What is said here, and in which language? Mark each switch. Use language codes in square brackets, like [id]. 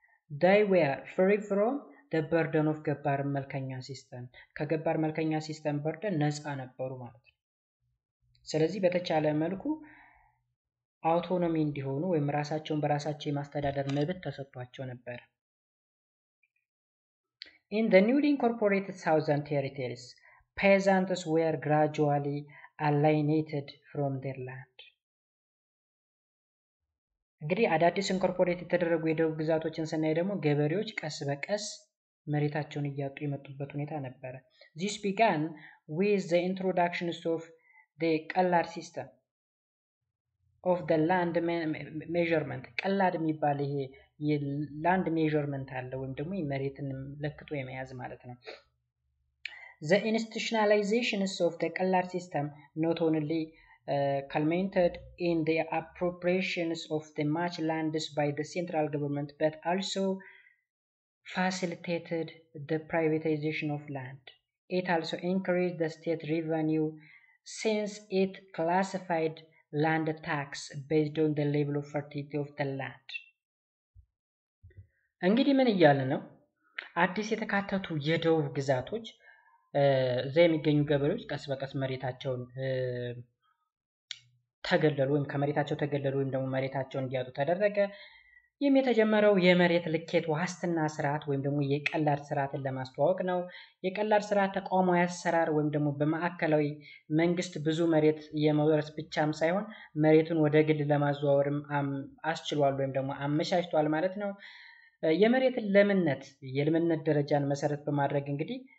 [en] they were free from the burden of [am] ገባር መልከኛ ሲስተም ከገባር መልከኛ ሲስተም በርደን ነፃ ነበሩ ማለት ነው። ስለዚህ በተቻለ መልኩ አውቶኖሚ እንዲሆኑ ወይም ራሳቸውን በራሳቸው የማስተዳደር መብት ተሰጥቷቸው ነበር። [en] In the newly incorporated southern territories, peasants were gradually alienated from their land. [am] እንግዲህ አዳዲስ ኢንኮርፖሬት የተደረጉ የደቡብ ግዛቶችን ስናይ ደግሞ ገበሬዎች ቀስ በቀስ መሬታቸውን እያጡ የመጡበት ሁኔታ ነበረ። [en] This began with the introduction of the ቀላድ system of the land measurement። [am] ቀላድ የሚባል ይሄ የላንድ ሜዠርመንት አለ ወይም ደግሞ መሬትን ለክቶ የመያዝ ማለት ነው። [en] The institutionalizations of the ቀላድ system not only culminated in the appropriations of the much lands by the central government but also facilitated the privatization of land. It also increased the state revenue since it classified land tax based on the level of fertility of the land. [am] እንግዲህ ምን እያለ ነው? አዲስ የተካተቱ የደቡብ ግዛቶች እዛ የሚገኙ ገበሬዎች ቀስ በቀስ መሬታቸውን ተገለሉ ወይም ከመሬታቸው ተገለሉ ወይም ደግሞ መሬታቸውን እንዲያጡ ተደረገ። ይህም የተጀመረው የመሬት ልኬት ዋስትና ስርዓት ወይም ደግሞ የቀላድ ስርዓትን ለማስተዋወቅ ነው። የቀላድ ስርዓት ተቋማዊ አሰራር ወይም ደግሞ በማዕከላዊ መንግስት ብዙ መሬት የመውረስ ብቻም ሳይሆን መሬቱን ወደ ግል ለማዘዋወርም አስችሏል ወይም ደግሞ አመቻችቷል ማለት ነው። የመሬትን የልምነት ደረጃን መሰረት በማድረግ እንግዲህ